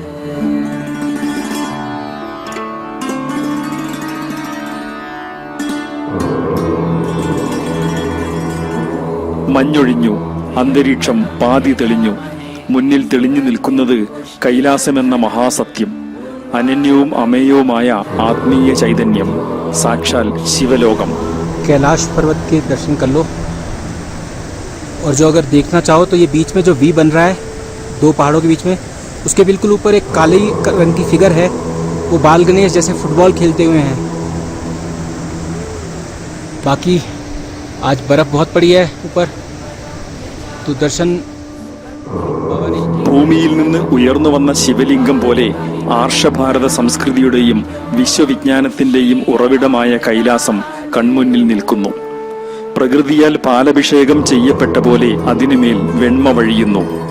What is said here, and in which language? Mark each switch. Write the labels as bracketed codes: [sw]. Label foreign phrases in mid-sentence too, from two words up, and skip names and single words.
[ml] മഞ്ഞൊഴിഞ്ഞു. അന്തരീക്ഷം പാതി തെളിഞ്ഞു. മുന്നിൽ തെളിഞ്ഞു നിൽക്കുന്നത് കൈലാസമെന്ന മഹാസത്യം, അനന്യവും അമേയവുമായ ആത്മീയ ചൈതന്യം, സാക്ഷാൽ ശിവലോകം. [hi] कैलाश पर्वत के दर्शन कर लो, और जो अगर देखना चाहो तो ये बीच में जो वी बन रहा है 2 पहाड़ों के बीच में, उसके बिल्कुल ऊपर एक काले रंग की फिगर है. वो बाल गणेश जैसे फुटबॉल खेलते हुए हैं. बाकी आज बर्फ़ बहुत पड़ी है ऊपर, तो दर्शन [ml] ഭൂമിയിൽ നിന്ന് ഉയർന്നു വന്ന ശിവലിംഗം പോലെ ആർഷഭാരത സംസ്കൃതിയുടെയും വിശ്വവിജ്ഞാനത്തിന്റെയും ഉറവിടമായ കൈലാസം കൺമുന്നിൽ നിൽക്കുന്നു. പ്രകൃതിയാൽ പാലഭിഷേകം ചെയ്യപ്പെട്ട പോലെ അതിനുമേൽ വെണ്മ വഴിയുന്നു.